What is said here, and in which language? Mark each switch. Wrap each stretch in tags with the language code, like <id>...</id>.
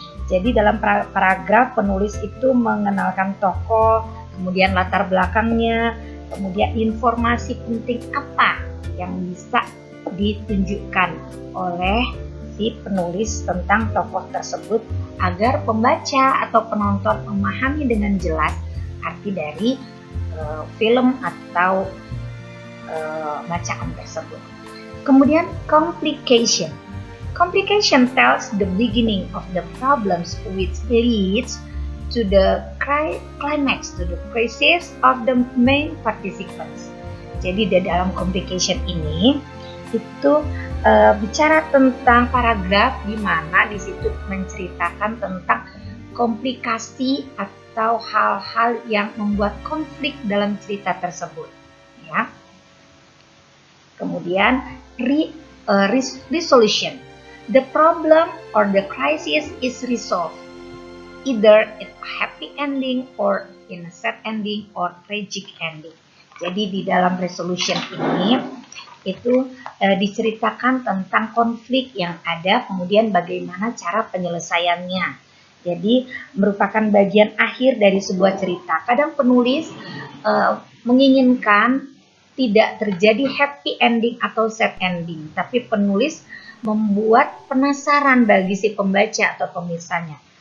<id>Jadi dalam paragraf penulis itu mengenalkan tokoh, kemudian latar belakangnya, kemudian informasi penting apa yang bisa ditunjukkan oleh si penulis tentang tokoh tersebut agar pembaca atau penonton memahami dengan jelas arti dari film atau bacaan tersebut. Kemudian complication.</id> <en>Complication tells the beginning of the problems which leads to the climax, to the crisis of the main participants.</en> <id>Jadi di dalam complication ini itu bicara tentang paragraf di mana di situ menceritakan tentang komplikasi atau hal-hal yang membuat konflik dalam cerita tersebut, ya. Kemudian resolution.</id> <en>The problem or the crisis is resolved either in a happy ending or in a sad ending or tragic ending.</en> <id>Jadi di dalam resolution ini itu diceritakan tentang konflik yang ada, kemudian bagaimana cara penyelesaiannya. Jadi merupakan bagian akhir dari sebuah cerita. Kadang penulis menginginkan tidak terjadi happy ending atau sad ending, tapi penulis membuat penasaran bagi si pembaca atau pemirsanya.</id>